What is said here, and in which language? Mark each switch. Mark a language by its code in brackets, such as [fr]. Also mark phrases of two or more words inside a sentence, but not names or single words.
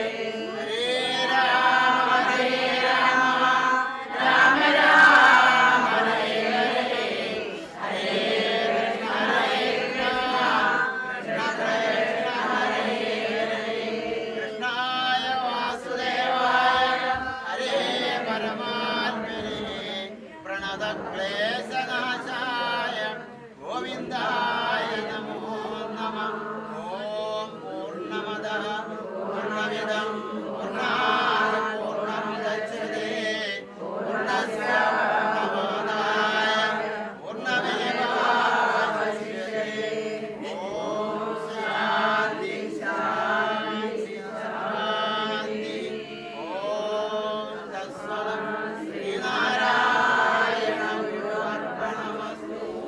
[sa] ഹരേ രാമ ഹരേ രാമ, രാമ രാമ ഹരേ ഹരേ, ഹരേ കൃഷ്ണ ഹരേ കൃഷ്ണ, കൃഷ്ണ കൃഷ്ണ ഹരേ ഹരേ. കൃഷ്ണായ വാസുദേവായ ഹരേ പരമാത്മനെ, പ്രണതക്ലേശനാശായ ഗോവിന്ദായ നമോ നമഃ. ഓം പൂർണ്ണമദഃ പൂർണ്ണമിദം പൂർണ്ണാത് പൂർണ്ണമുദച്യതേ പൂർണ്ണസ്യ പൂർണ്ണമാദായ പൂർണ്ണമേവാവശിഷ്യതേ. ഓം ശാന്തി ശാന്തി ശാന്തി. ഓം തത്സത് ശ്രീനാരായണഗുരുവർപ്പണമസ്തു.